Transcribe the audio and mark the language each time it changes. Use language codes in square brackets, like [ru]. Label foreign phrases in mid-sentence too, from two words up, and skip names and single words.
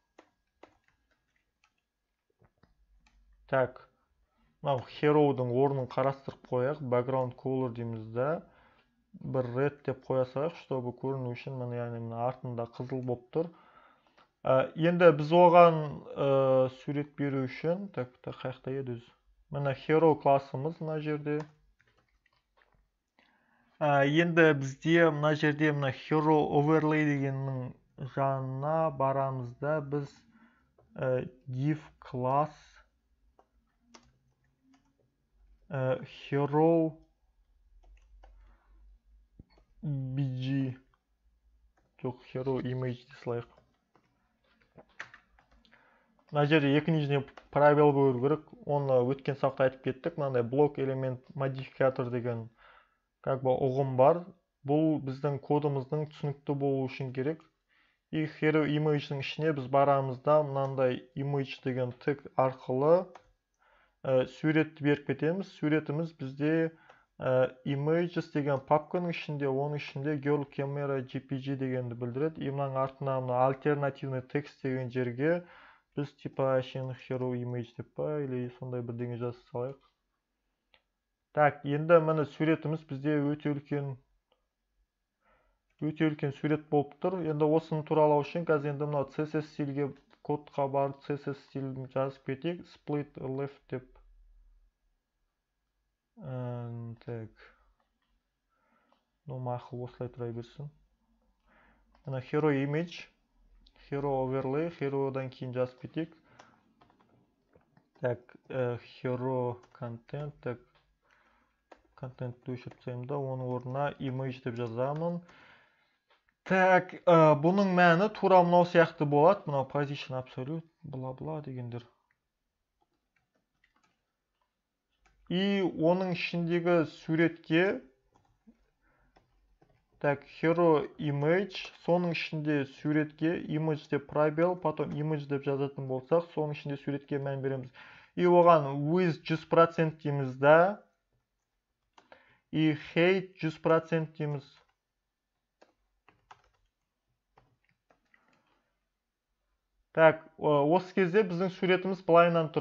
[kk] Так, мынау hero-дің орнын қарастырып қояқ, [en] background color [kk] дейміз да, бір red деп қоясақ, чтобы көріну үшін мына артында қызыл болып тұр. Енді біз оған сурет беру үшін, так, қаяқта еді өзі? Мына hero классымыз мына жерде. Енді бізде мына жерде мына [en] hero overlay [kk] дегеннің жанына барамыз да, біз div класс [en] hero bg, [kk] жоқ, [en] hero image [kk] десілайық. Мына жерде екі [ru] нижний пробел [kk] қою керек, оны өткен сабақта айтып кеттік. Мынандай блок элемент модификатор деген [ru] как бы [kk] ұғым бар. Бұл біздің кодымыздың түсінікті болу үшін керек. И [en] hero image- [kk] дің ішіне біз барамыз да, мынандай image деген тег арқылы суретті беріп кетеміз. Суретіміз бізде images деген папканың ішінде, оның ішінде [en] girl camera jpg [kk] дегенді білдіреді. И мынаның артына [ru] альтернативный текст [kk] деген жерге біз типа [en] hero image [kk] деп па, или сондай бірдеңе жазып салайық. Так, енді міне суретіміз бізде өте үлкен сурет болып тұр. Енді осыны туралау үшін қазір енді мынау CSS стильге кодқа барып CSS стилін жазып кетейік. [en] Split left [kk] деп. Так. Мақұл осылай тұра берсін. [en] Мына hero image, hero overlay, [kk] hero'дан кейін жазып кетейік. Так, [en] hero content, [kk] так. Контентті өшіріп тастаймын да, оның орнына image деп жазамын. Так, бұның мәні тура мынау сияқты болады. Мынау [en] position absolute, [kk] бла-бла дегендер. И оның ішіндегі суретке Так, [en] hero image, [kk] соның ішінде суретке image деп пробел, потом image деп жазатын болсақ, соның ішінде суретке мән береміз. И оған with 100% дейміз да, и height 100% дейміз. Так, осы кезде біздің суретіміз былайынан тұр.